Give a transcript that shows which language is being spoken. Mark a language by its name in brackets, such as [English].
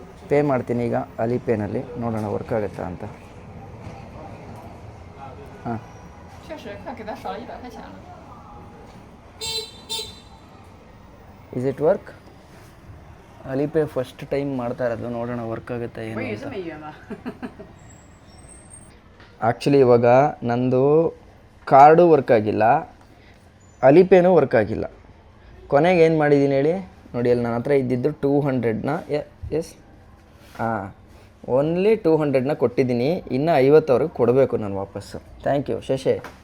[Kannada] Pay ಮಾಡ್ತೀನಿ ಈಗ ಅಲಿಪೇನಲ್ಲಿ, ನೋಡೋಣ ವರ್ಕ್ ಆಗುತ್ತಾ ಅಂತ. ಹಾಂ [Chinese] 确实，看给他少了100块钱了。 [English] Is it work? [Kannada] ಅಲಿಪೇ first time ಮಾಡ್ತಾ ಇರೋದು, ನೋಡೋಣ ವರ್ಕ್ ಆಗುತ್ತೆ ಏನು ಅಂತ. [Chinese] 美元吧。 [Kannada] ಆ್ಯಕ್ಚುಲಿ ಇವಾಗ ನಂದು ಕಾರ್ಡು ವರ್ಕ್ ಆಗಿಲ್ಲ, ಅಲಿಪೇನೂ ವರ್ಕ್ ಆಗಿಲ್ಲ. ಕೊನೆಗೆ ಏನು ಮಾಡಿದ್ದೀನಿ ಹೇಳಿ ನೋಡಿ, ಅಲ್ಲಿ ನನ್ನ ಹತ್ರ ಇದ್ದಿದ್ದು 200ನ ಎಸ್ ಹಾಂ ಓನ್ಲಿ 200ನ ಕೊಟ್ಟಿದ್ದೀನಿ, ಇನ್ನು 50 ಅವ್ರಿಗೆ ಕೊಡಬೇಕು ನಾನು ವಾಪಸ್ಸು. [English] thank you [Kannada] ಶಶೆ.